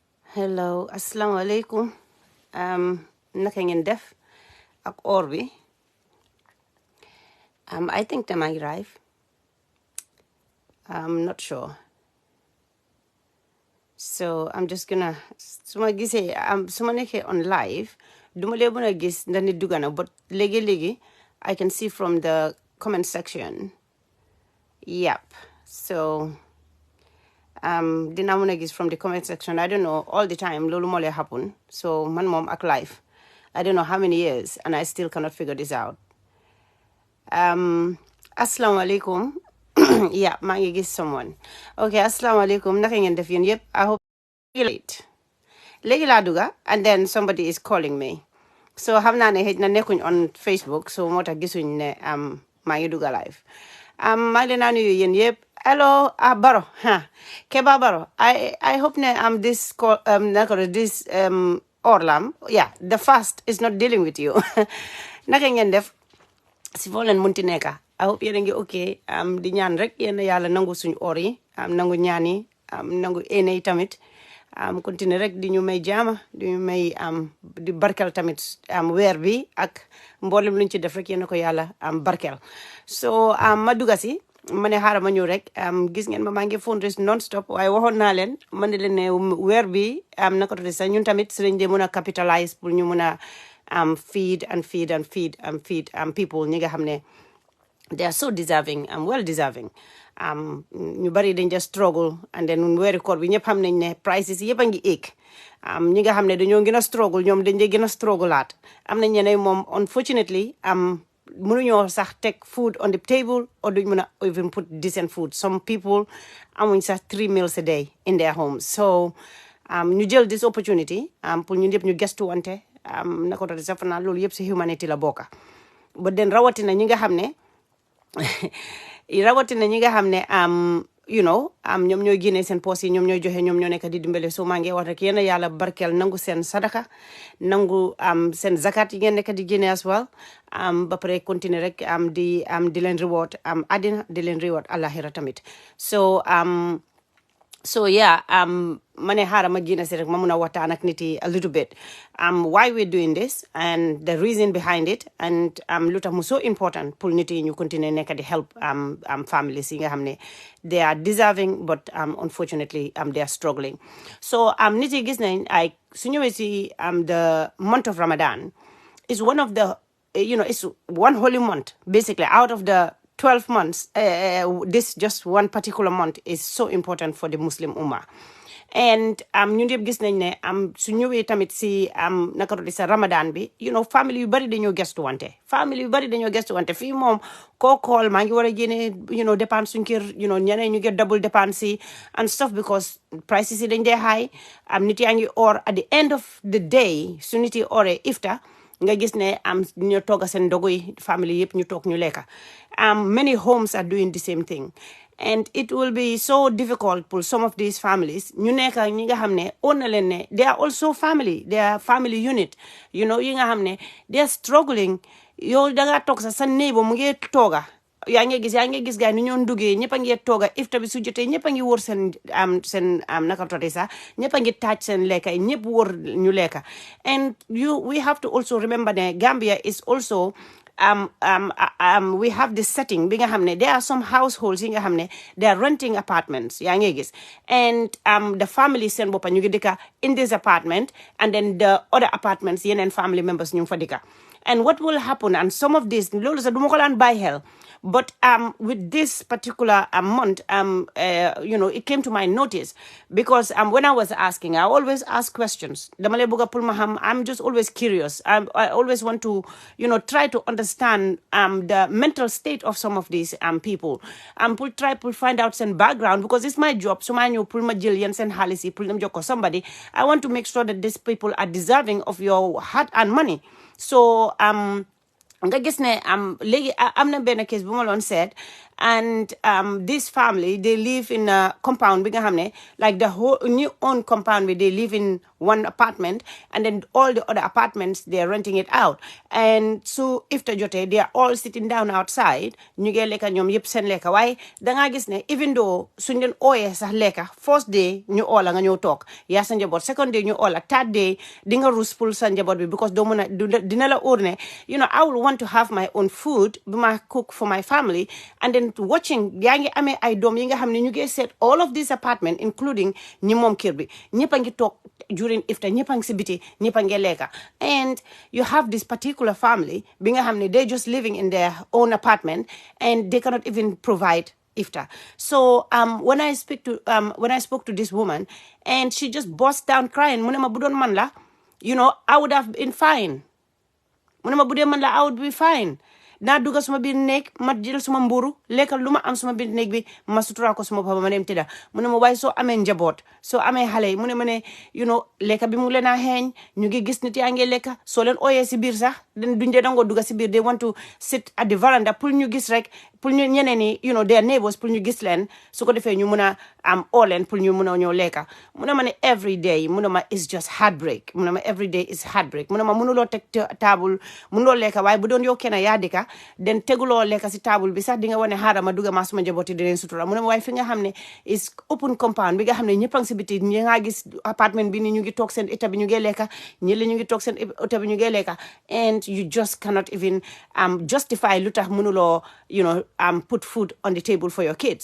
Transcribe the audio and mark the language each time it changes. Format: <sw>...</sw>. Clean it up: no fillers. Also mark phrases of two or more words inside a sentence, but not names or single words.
<en>Hello,</en> <ar>assalamu alaikum.</ar> <wo>Naka ngeen def ak or bi.</wo> <en>I think they might arrive. I'm not sure. So I'm just gonna</en> <wo>suma gisee suma nekkee</wo> <en>on live</en> <wo>duma lee mën a gis ndax nit dugga na</wo> <en>but léegi I can see from the comment section. Yep. So</en> <wo>dinaa mën a gis</wo> <en>from the comment section. I don't know all the time</en> <wo>loolu moo lay</wo> <en>happen. So</en> <wo>man moom ak</wo> <en>live I don't know how many years and I still cannot figure this out.</en> <ar>Assalamu alaikum.</ar> <en>Yeah,</en> <wo>maa ngi gis someone.</wo> <ar>Okay, assalamu alaikum.</ar> <wo>Naka ngeen def yéen yëpp.</wo> <en>I hope you're late.</en> <wo>Léegi laa dugga</wo> <en>and then somebody is calling me.</en> <wo>So xam naa ne xëj na nekkuñ on Facebook so moo tax gisuñ ne maa ngi dugga live. Maa ngi leen a nuyu yéen yëpp.</wo> <en>Hello, Baro. Keba Baro. I hope ne this call this Orlam. Yeah, the fast is not dealing with you.</en> <wo>Naka ngeen def si foo leen munti nekka.</wo> <en>I hope</en> <wo>yéen a ngi okay. Di ñaan rek yéen yàlla nangu suñu or yi nangu ñaan yi nangu ene yi tamit continue rek di ñu may jaama di ñu may di barkel tamit weer bi ak mboolem luñ ci def rek yéen ko yàlla barkel. So ma dugga si ma ne xaaral ma ñëw rek gis ngeen ma maa ngi</wo> <en>fundraise non stop</en> <wo>waaye waxoon naa leen ma ne leen ne weer bi naka tudde sax ñun tamit si lañ dee mën a capitalize pour ñu mën a</wo> <en>feed people</en> <wo>ñi nga xam ne</wo> <en>they are so deserving well deserving</en> <wo>ñu bari dañ</wo> <en>just struggle and then</en> <wo>weeri koor bi ñëpp xam nañ ne prices yëpp a ngi éeg ñi nga xam ne dañoo gën a struggle ñoom dañ dee gën a struggle aat am nañ ñeneen moom unfortunately mënuñoo sax teg</wo> <en>food on the table</en> <wo>or duñ mën a</wo> <en>even put decent food some people</en> <wo>amuñ sax</wo> <en>3 meals a day in their homes so</en> <wo>ñu jël</wo> <en>this opportunity</en> <wo>pour ñun yëpp ñu gestu wante nako to sax fanaa loolu yëpp si humanity la bokka</wo> <en>but then</en> <wo>rawatina ñi nga xam ne</wo> <en>you know</en> <wo>ñoom ñooy génne seen poos yi ñoom ñooy joxe ñoom ñoo nekk di dimbale so maa ngi wax rek yéen yàlla barkeel nangu seen sadaka nangu seen zakat yi ngeen nekk di génne</wo> <en>as well</en> <wo>ba pare continuer rek di leen reward àddina di leen reward àllaxira tamit</wo> <en>so yeah</en> <wo>ma ne xaaral ma génne si rek ma mun a waxtaan ak nit yi</wo> <en>a little bit why we're doing this and the reason behind it and</en> <wo>lu tax mu</wo> <en>so important</en> <wo>pour nit yi ñu continuer nekk di</wo> <en>help families</en> <wo>yi nga xam ne</wo> <en>they are deserving but unfortunately they are struggling</en> <wo>so nit yi gis nañ ay su ñëwee si</wo> <en>the month of Ramadan is one of the it's one holy month basically out of the 12 months, this just one particular month is so important for the Muslim Ummah.</en> <wo>And ñun yëpp gis nañ ne su ñëwee tamit si naka di sa Ramadan bi family yu bari dañoo gestu wante fii moom koo kool maa ngi war a génne dépense suñ kër ñeneen ñu get double dépense yi</wo> <en>and stuff because</en> <wo>prices yi dañ dee high nit yaa ngi or</wo> <en>at the end of the day</en> <wo>su nit yi oree iftar nga gis ne ñu tooga seen ndogu yi family yëpp ñu toog ñu lekka</wo> <en>many homes are doing the same thing and it will be so difficult for some of these families</en> <wo>ñu nekka ñi nga xam ne on na leen ne</wo> <en>they are also family they are family unit</en> <wo>yi nga xam ne</wo> <en>they are struggling</en> <wo>yow dangaa toog sa neighbor mu ngi tooga yaa ngi gis gaay ni ñoo duggee ñëpp a ngi tooga iftar bi su jotee ñëpp a ngi wóor seen naka tode sax ñëpp a ngi taaj seen lekka yi ñëpp wóor ñu lekka</wo> <en>and we have to also remember</en> <wo>ne</wo> <en>Gambia is also we have this setting</en> <wo>bi nga xam ne</wo> <en>there are some households</en> <wo>yi nga xam ne</wo> <en>they are renting apartments</en> <wo>yaa ngi gis</wo> <en>and the family</en> <wo>seen boppa ñu ngi dëkka</wo> <en>in this apartment and then the other apartments yeneen family members</en> <wo>ñu ngi fa dëkka</wo> <en>and what will happen and some of this</en> <wo>loolu sax du ma ko laan bàyyi xel</wo> <en>but with this particular month it came to my notice because when I was asking I always ask questions</en> <wo>dama lay bëgg pour ma xam</wo> <en>I'm just always curious I always want to try to understand the mental state of some of these people pour find out seen background because it's my job</en> <wo>su ma ñëw pour ma jël yeen seen xaalis yi pour dem jox ko</wo> <en>somebody I want to make sure that these people are deserving of your hard-earned money</en> <wo>so nga gis ne léegi am na benn case bu ma loon seet</wo> <en>and this family they live in a compound</en> <wo>bi nga xam ne</wo> <en>like the whole new own compound where they live in one apartment, and then all the other apartments they're renting it out.</en> <wo>And so iftar jotee</wo> <en>they are all sitting down outside</en> <wo>ñu ngi lekka ñoom yëpp seen lekka waaye dangaa gis ne</wo> <en>even though</en> <wo>suñ leen ooyee sax lekka first day ñu oola nga ñëw toog yaa sa njaboot,</wo> <en>second day</en> <wo>ñu oola,</wo> <en>third day</en> <wo>di nga rus pour sa njaboot bi because doo mën a dina la óor ne</wo> <en>I will want to have my own food</en> <wo>bi ma</wo> <en>cook for my family, and then watching</en> <wo>yaa ngi amee ay doom yi nga xam ne ñu ngi seet</wo> <en>all of this apartment including</en> <wo>ñi moom kër bi ñëpp a ngi toog</wo> <en>during iftar</en> <wo>ñëpp a ngi si biti ñëpp a ngi lekka,</wo> <en>and you have this particular family</en> <wo>bi nga xam ne</wo> <en>they just living in their own apartment and they cannot even provide iftar. So when I spoke to this woman and she just burst down crying</en> <wo>mu ne ma bu doon man la</wo> <en>I would have been fine.</en> <wo>mu ne ma bu dee man la</wo> <en>I would be fine.</en> <wo>naa dugga suma biir néeg ma jël suma mburu lekkal lu ma am suma biir néeg bi ma sutura ko suma papa ma dem tëdda. mu ne ma waaye soo amee njaboot soo amee xale yi mu ne ma ne lekka bi mu leen a xeeñ ñu ngi gis nit yaa ngi lekka soo leen ooyee si biir sax duñ dee dangoo dugga si biir</wo> <en>they want to sit at the veranda</en> <wo>pour ñu gis rek pour ñu ñeneen ñi</wo> <en>their neighbors</en> <wo>pour ñu gis leen su ko defee ñu mun a am oo leen pour ñu mun a ñëw lekka. mu ne ma ne</wo> <en>every day</en> <wo>mu ne ma</wo> <en>is just heartbreak.</en> <wo>mu ne ma</wo> <en>every day is heartbreak.</en> <wo>mu ne ma mënuloo teg table mënuloo lekka waaye bu doon yow kenn yaa dika den teguloo lekka si table bi sax di nga wane xaaral ma dugga maa suma njabooti di leen sutura. mu ne ma waaye fi nga xam ne</wo> <en>is open compound</en> <wo>bi nga xam ne ñëpp a ngi si biti ñi nga gis apartment bi ni ñu ngi toog seen état bi ñu ngi lekka ñi la ñu ngi toog seen état bi ñu ngi lekka,</wo> <en>and you just cannot even justify</en> <wo>lu tax mënuloo</wo> <en>put food on the table for your kids.</en>